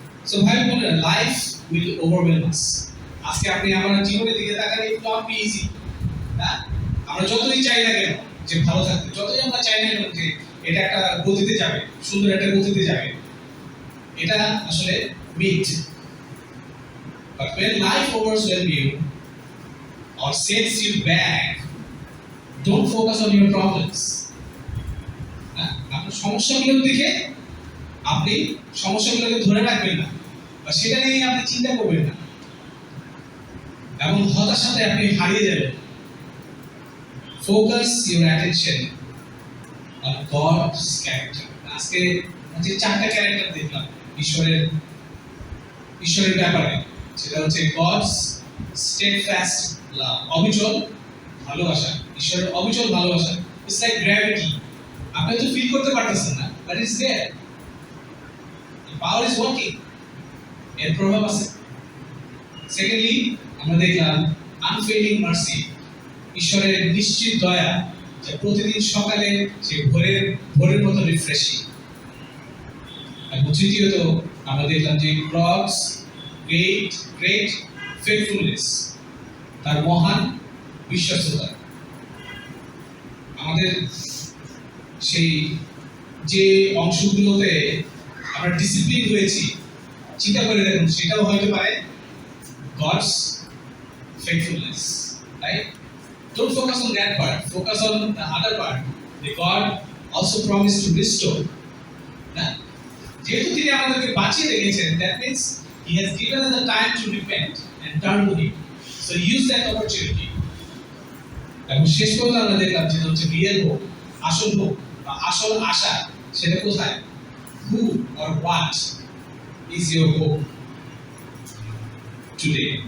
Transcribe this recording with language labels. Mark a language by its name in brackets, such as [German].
[Bangla] So ভাই বোনেরা, [English] Life will overwhelm us. [Bangla] আজকে আপনি আমার জীবনের দিকে তাকালে একটু আপনি ইজি, না? আমরা যতই চাই না কেন যে ভালো থাকতে, যতই আমরা চাই না কেন যে এটা একটা গতিতে যাবে, সুন্দর একটা গতিতে যাবে, এটা আসলে myth. [English] But when life overwhelms you or sets you back, don't focus on your problems. [Bangla] আপনার সমস্যাগুলোর দিকে আপনি সমস্যাগুলোকে ধরে রাখবেন না বা সেটা নিয়ে আপনি চিন্তা করবেন না এবং হতাশাতে আপনি হারিয়ে যাবেন। [English] Focus your attention on God's character. [Bangla] আজকে যে চারটা ক্যারেক্টার দেখলাম ঈশ্বরের ব্যাপারে, সেটা হচ্ছে [English] God's steadfast love, [Bangla] অবিচল ভালোবাসা, ঈশ্বরের অবিচল ভালোবাসা। [English] It's like gravity. [Bangla] আপনি তো ফিল করতে পারতেছেন না, [English] but it's there. The power is working. [Bangla] এর প্রভাব আছে। Secondly, আমরা দেখলাম [English] unfailing mercy, [Bangla] ঈশ্বরের নিশ্চিত দয়া, যা প্রতিদিন সকালে সে ভোরের মতো রিফ্রেশিং। এবং তৃতীয়ত আমরা দেখলাম যে [English] God's great faithfulness, [Bangla] তার মহান বিশ্বস্ততা। আমাদের সেই যে অংশগুলোতে আমরা ডিসিপ্লিন হয়েছি, চিন্তা করে দেখুন, সেটাও হতে পারে [English] God's faithfulness, right? Don't focus on that part, focus on the other part. The God also promised to restore. [Bangla] না, যেহেতু তিনি আমাদেরকে বাঁচিয়ে রেখেছেন, [English] that means He has given us the time to repent and turn to Him. So use that opportunity. [Bangla] এবং শেষ পর্যন্ত আমরা দেখলাম যেটা হচ্ছে রিয়েল হোপ, আসল হোপ বা আসল আশা, সেটা কোথায়? [English] Who or what is your hope today?